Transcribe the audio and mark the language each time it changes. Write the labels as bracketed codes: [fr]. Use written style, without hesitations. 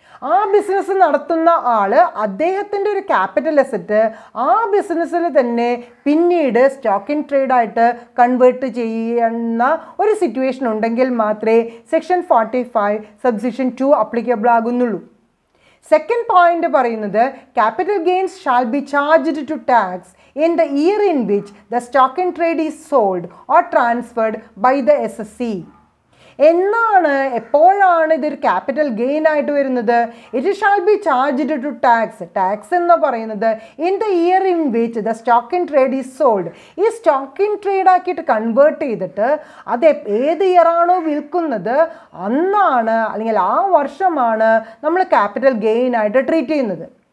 [ml] ആ ബിസിനസ് നടത്തുന്ന ആൾ അദ്ദേഹത്തിൻ്റെ ഒരു ക്യാപിറ്റൽ അസറ്റ് ആ ബിസിനസ്സിൽ തന്നെ പിന്നീട് സ്റ്റോക്ക് ഇൻ ട്രേഡായിട്ട് കൺവേർട്ട് ചെയ്യുന്ന ഒരു സിറ്റുവേഷൻ ഉണ്ടെങ്കിൽ മാത്രമേ section 45 subsection 2 applicable ആകുന്നുള്ളൂ. Second point പറയുന്നത് [en] Capital gains shall be charged to tax in the year in which the stock in trade is sold or transferred by the SSC. [ml] എന്നാണ് എപ്പോഴാണ് ഇതൊരു capital gain ആയിട്ട് വരുന്നത്? [en] It shall be charged to tax. Tax [ml] എന്ന് പറയുന്നത് [en] In the year in which the stock in trade is sold. [ml] ഈ stock in trade ആക്കിയിട്ട് convert ചെയ്തിട്ട് അത് ഏത് ഇയറാണോ വിൽക്കുന്നത് അന്നാണ് അല്ലെങ്കിൽ ആ വർഷമാണ് നമ്മൾ ക്യാപിറ്റൽ ഗെയിൻ ആയിട്ട് ട്രീറ്റ് ചെയ്യുന്നത്.